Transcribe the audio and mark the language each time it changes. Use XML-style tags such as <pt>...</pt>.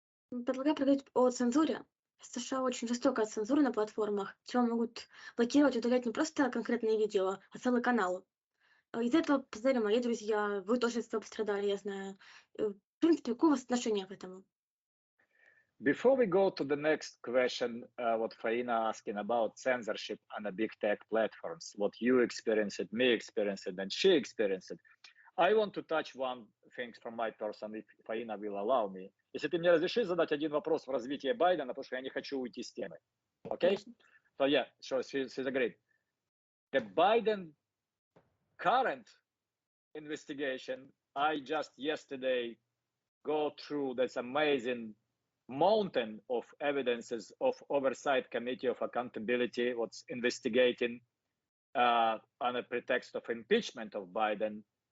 <ru>Предлагаю поговорить о цензуре. В США очень жестокая цензура на платформах. Чего могут блокировать, удалять не просто конкретные видео, а целые каналы. Из-за этого пострадали мои друзья, вы тоже из этого пострадали, я знаю. В принципе, какое у вас отношение к этому?</ru> <en>Before we go to the next question, what Faina asking about censorship on the big tech platforms, what you experienced, me experienced, and she experienced, I want to touch one thing from my person, if Faina will allow me.</en> <ru>Если ты мне разрешишь задать один вопрос в развитии Байдена, потому что я не хочу уйти с темы.</ru> <en>Okay? So yeah, sure, she's agreed. The Biden current investigation, I just yesterday go through this amazing mountain of evidences of oversight committee of accountability, what's investigating on a pretext of impeachment of Biden.</en>